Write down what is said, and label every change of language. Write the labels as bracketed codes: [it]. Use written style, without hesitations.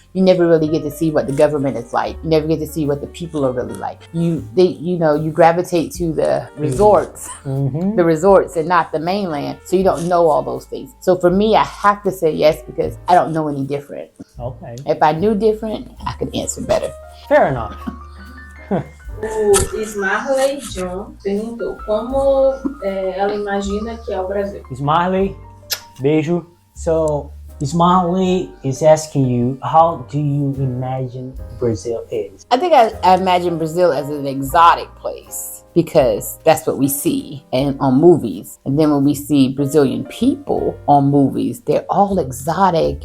[en] You never really get to see what the government is like. You never get to see what the people are really like. You gravitate to the resorts, Mhm. the resorts, and not the mainland. So you don't know all those things. So for me, I have to say yes because I don't know any different. Okay. If I knew different, I could answer better. Fair enough. [pt] O Ismarley John perguntou como ela imagina que é o Brasil. Ismarley, beijo. [en] So Ismarley is asking you, how do you imagine Brazil is? I think I imagine Brazil as an exotic place because that's what we see on movies. And then when we see Brazilian people on movies, they're all exotic.